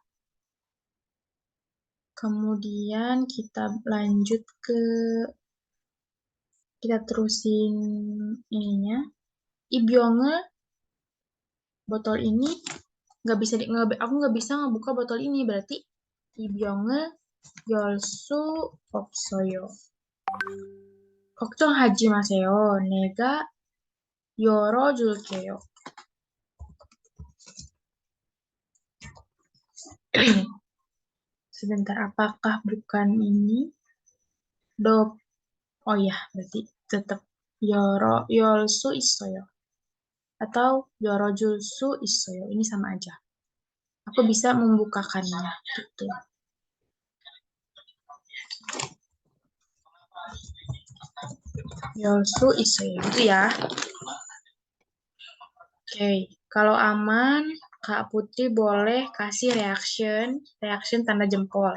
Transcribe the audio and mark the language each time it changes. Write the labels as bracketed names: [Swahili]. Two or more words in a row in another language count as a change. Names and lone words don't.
[Indonesian] Kemudian kita terusin ininya. Ibyonge botol ini aku nggak bisa ngebuka botol ini berarti [Korean] 이 병은 열 수 없어요. 걱정 하지 마세요. 내가 열어줄게요. [Indonesian] Sebentar, apakah bukan ini? Oh ya, berarti tetap [Korean] 열수 있어요. Atau 열어줄수 있어요. [Indonesian] Ini sama aja. Aku bisa membukakannya. Gitu. [Korean] 열수 있어요. [Indonesian] Gitu ya. Oke, kalau aman, Kak Putri boleh kasih reaction tanda jempol.